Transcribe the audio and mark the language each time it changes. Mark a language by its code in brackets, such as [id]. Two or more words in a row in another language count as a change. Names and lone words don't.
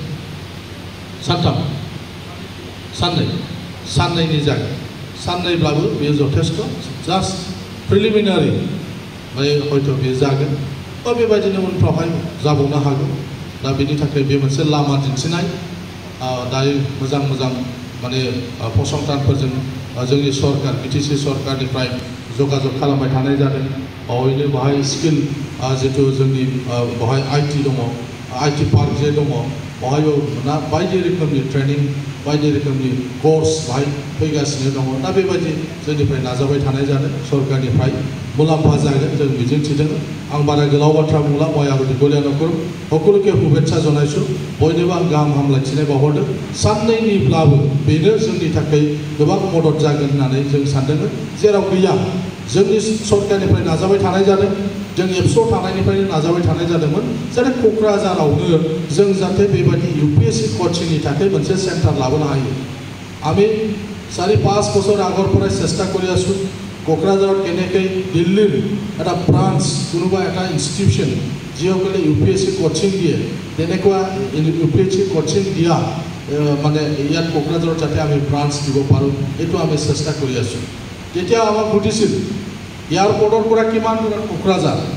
[brx] साननैनि जागोन साननैब्लाबो बेयो जथेस्थ [en] just preliminary [brx] हयथ' बेयो जागोन बा बेबायदिनो उनफ्रावहाय जाबावनो हागौ दा बेनि थाखाय बे मोनसे लामा दिन्थिनाय दायो मोजां माने फसंथानफोरजों जोंनि सरकार बिटिसि सरकारनिफ्राय जगाजग खालामबाय थानाय जादों बावैनो बाहाय स्किल जितु जोंनि बाहाय IT दङ IT पार्क जे दङ बेवहायबो ना बायदि रोखोमनि ट्रेनिं बायदि रोखोमनि कर्स बाहाय फैगासिनो दङ दा बेबायदि जोंनिफ्राय नाजाबाय थानाय जादों सरकारनिफ्राय मुलाम्फा जागोन जों मिजिंथिदों आं बारा गोलाव बाथ्रा बुंला [as] মই আৰু দীঘলীয়া নকৰোঁ সকলোকে শুভেচ্ছা জনাইছোঁ [brx] बयनोबो आं गाहाम हामलायथिनाय बावहरदों साननैनिब्लाबो बेनो जोंनि थाखाय गोबां मदद जागोन होननानै जों सानदोंमोन जेराव गैया जोंनि सरकारनिफ्राय नाजाबाय थानाय जादों जों एबसुआव थानायनिफ्रायनो नाजाबाय थानाय जादोंमोन जाहाथे क'क्राझारावनो जों जाहाथे बेबायदि UPSC कचिंनि थाखाय मोनसे सेन्टार लाबोनो हायो [as] আমি 4-5 বছর আগৰ পৰাই চেষ্টা কৰি আছোঁ কোকৰাঝাৰত কেনেকৈ দিল্লীৰ এটা ব্ৰাঞ্চ কোনোবা এটা ইনষ্টিটিউশ্যন যিসকলে UPSC কোচিং দিয়ে তেনেকুৱা UPSC কোচিং দিয়া মানে ইয়াত কোকৰাঝাৰত যাতে আমি ব্ৰাঞ্চ দিব পাৰোঁ এইটো আমি চেষ্টা কৰি আছোঁ যেতিয়া আমাক সুধিছিল এয়াৰপৰ্টৰ পৰা কিমান দূৰত কোকৰাঝাৰ